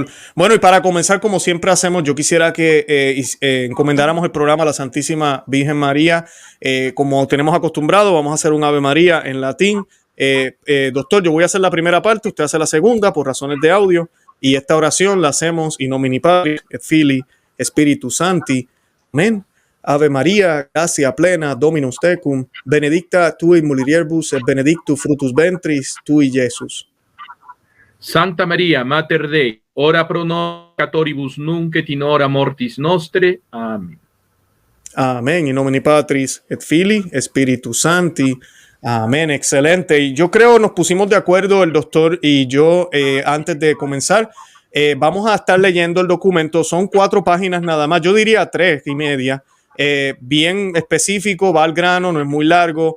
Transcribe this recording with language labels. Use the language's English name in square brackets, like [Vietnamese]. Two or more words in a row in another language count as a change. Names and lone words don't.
[Spanish] Bueno, y para comenzar, como siempre hacemos, yo quisiera que encomendáramos el programa a la Santísima Virgen María. Como tenemos acostumbrado, vamos a hacer un Ave María en latín. Doctor, yo voy a hacer la primera parte, usted hace la segunda por razones de audio, y esta oración la hacemos [Latin] in nomine Patris et Filii Spiritus Sancti. [Spanish] Amén. [Latin] Ave María, gracia plena, Dominus tecum, benedicta tu in mulieribus et benedictus fructus ventris tui, Jesús. Santa María, Mater Dei, ora pro nobis peccatoribus nunc et in hora mortis nostre. Amén. Amén. In nomine Patris et Filii Spiritus Sancti. [Spanish] Amén. Excelente. Y yo creo nos pusimos de acuerdo el doctor y yo antes de comenzar. Vamos a estar leyendo el documento. Son 4 páginas nada más. Yo diría 3.5. Bien específico, va al grano, no es muy largo.